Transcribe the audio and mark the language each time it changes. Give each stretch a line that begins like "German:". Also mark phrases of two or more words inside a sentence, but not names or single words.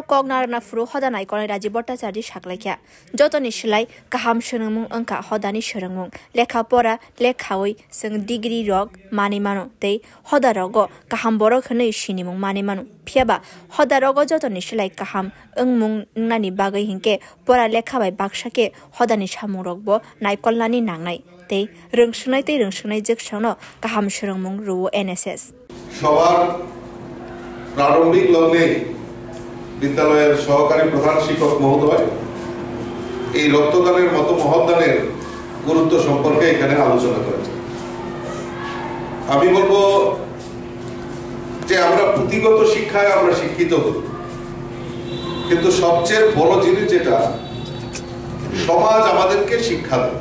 Bodo: कगनारना फुरु हदानायगले राजीव भट्टाचार्य साकलायखा जतनि सिलाय गाहाम सोलोंमुं अंका हदानि सोलोंमुं लेखा परा लेखावै जों डिग्री रग मानिमानो ते हदारगो गाहाम बरक होनै सिनिमुं मानिमानो फियाबा हदारगो जतनि सिलाय गाहाम ओंमुं नानि बागै हिंके परा लेखाबाय बाक्साके हदानि सामुं रगबो नायकलनानि नांनाय ते रोंसोनाय जगसानो गाहाम सोलोंमुं रुवो एनएसएस
Bangla: সবার প্রারম্ভিক লগ্নে বিদ্যালয়ের সহকারী প্রধান শিক্ষক মহোদয় এই রক্তদানের মতো মহৎদানের গুরুত্ব সম্পর্কে এখানে আলোচনা করেছেন। আমি বলবো যে আমরা পুঁথিগত শিক্ষায় আমরা শিক্ষিত হই, কিন্তু সবচেয়ে বড় জিনিস যেটা সমাজ আমাদেরকে শিক্ষা দেয়।